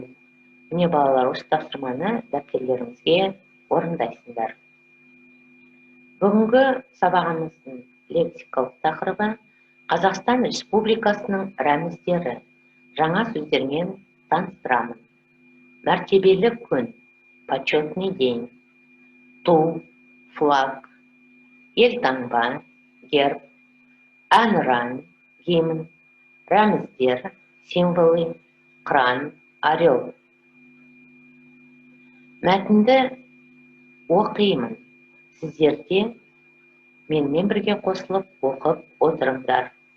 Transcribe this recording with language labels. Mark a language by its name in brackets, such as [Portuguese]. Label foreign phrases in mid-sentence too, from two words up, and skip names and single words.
[Kazakh] Міне балалар, осы тапсырманы дәптерлеріңізге орындайсыңдар. Бүгінгі сабағымыздың лексикалық тақырыбы Қазақстан Республикасының рәміздері. Жаңа сөздермен таныстырамын. Мәртебелі күн, [Russian] почетный день, ту, флаг, [Kazakh] елтаңба, герб, әнұран, гимн, рәміздер, символы, қыран, орел. Мәтінді оқимын. Сіздерде менімен бірге қосылып оқып отырыңдар.